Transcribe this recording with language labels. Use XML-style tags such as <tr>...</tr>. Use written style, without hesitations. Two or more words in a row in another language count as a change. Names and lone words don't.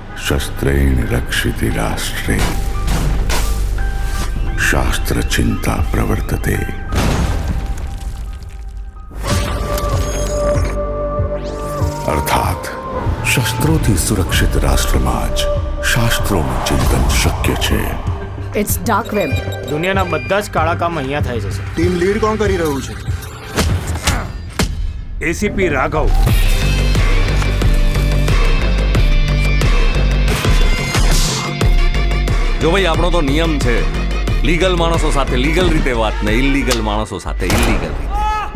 <sa>शस्त्रेण रक्षिति राष्ट्रे शास्त्र चिंता प्रवर्तते।</sa> <gu>અર્થાત શસ્ત્રોથી સુરક્ષિત રાષ્ટ્રમાં જ શાસ્ત્રોનું ચિંતન શક્ય છે।</gu> <en>It's dark web.</en> <gu>દુનિયાના બધા જ કાળા કામ અહીંયા થાય છે સર। ટીમ લીડ કોણ કરી રહ્યું છે? એસીપી રાઘવ। જો ભાઈ આપણો તો નિયમ છે લીગલ માણસો સાથે લીગલ રીતે વાત ને ઇલીગલ માણસો સાથે ઇલીગલ રીતે।</gu>